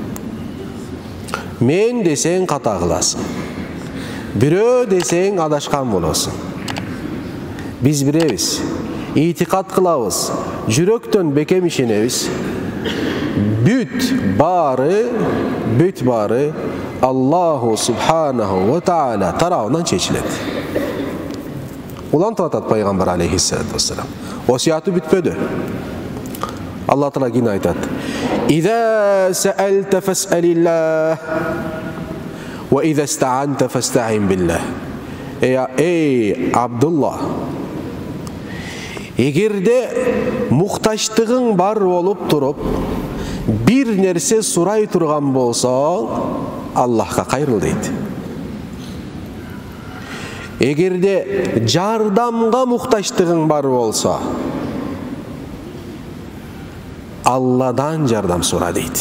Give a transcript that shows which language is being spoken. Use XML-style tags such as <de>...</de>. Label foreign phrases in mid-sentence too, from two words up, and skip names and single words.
<ky>Мен десең ката кыласың. Бирөө десең адашкан болосуң. Биз биребиз. Итикат кылабыз. Жүрөктөн бекем ишенебиз. Бүт баары</ky> <ar>الله سبحانه وتعالى</ar> <ky>тарабынан чечилет. Улантып атат пайгамбар</ky> <ar>عليه الصلاة والسلام.</ar> <ky>Осуяты бүтпөдү. Алла Таала кийин айтат:</ky> <ar>"إذا سألت فاسأل الله وإذا استعنت فاستعن بالله."</ar> <ky>Эй Абдулла, эгерде муктаждыгың бар болуп туруп, бир нерсе сурай турган болсоң, Аллахка кайрыл дейт. Эгерде жардамга муктаждыгың бар болсо, Алладан жардам сура дейт.</ky>